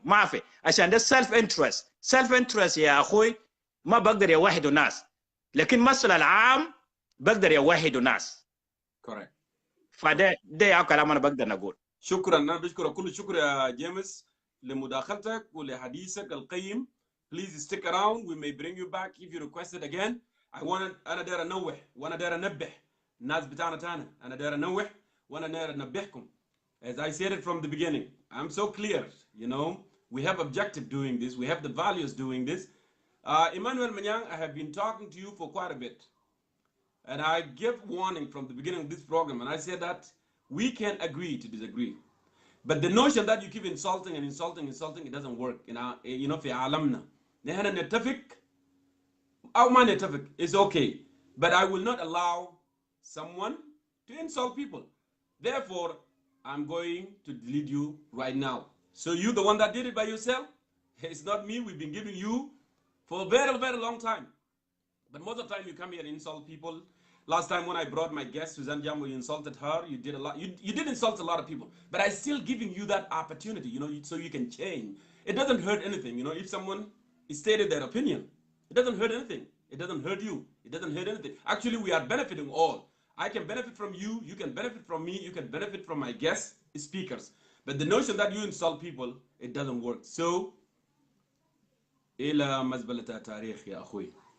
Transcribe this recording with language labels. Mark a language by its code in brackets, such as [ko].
[ar] ما في عشان ده سيلف انترست يا اخوي. ما بقدر يوحدوا ناس، لكن مثل العام بقدر يوحدوا ناس. [en] Correct. [ar] فده يا كلام انا بقدر نقول. شكرا. انا بشكرك كل الشكر يا جيمس لمداخلتك ولحديثك القيم. [en] Please stick around. We may bring you back if you request it again. [ar] انا داير انوه وانا داير انبه الناس بتاعنا تانا. انا داير انوه وانا داير انبهكم. [en] As I said it from the beginning, I'm so clear. We have objective doing this. We have the values doing this. Emmanuel Manyang, I have been talking to you for quite a bit. And I gave warning from the beginning of this program, and I said that we can agree to disagree. But the notion that you keep insulting and insulting, it doesn't work. You know, [ar] في عالمنا. نحن نتفق أو ما نتفق [en] is okay. But I will not allow someone to insult people. Therefore, I'm going to delete you right now. So you, the one that did it by yourself, it's not me. We've been giving you for a very, very long time. But most of the time you come here and insult people. Last time when I brought my guest, Suzanne Jambo, you insulted her. You did a lot. You did insult a lot of people. But I still giving you that opportunity, you know, so you can change. It doesn't hurt anything, you know, if someone stated their opinion. It doesn't hurt anything. It doesn't hurt you. It doesn't hurt anything. Actually, we are benefiting all. I can benefit from you. You can benefit from me. You can benefit from my guest speakers. But the notion that you insult people, it doesn't work. [ar] So, إلى مزبلة التاريخ يا أخوي.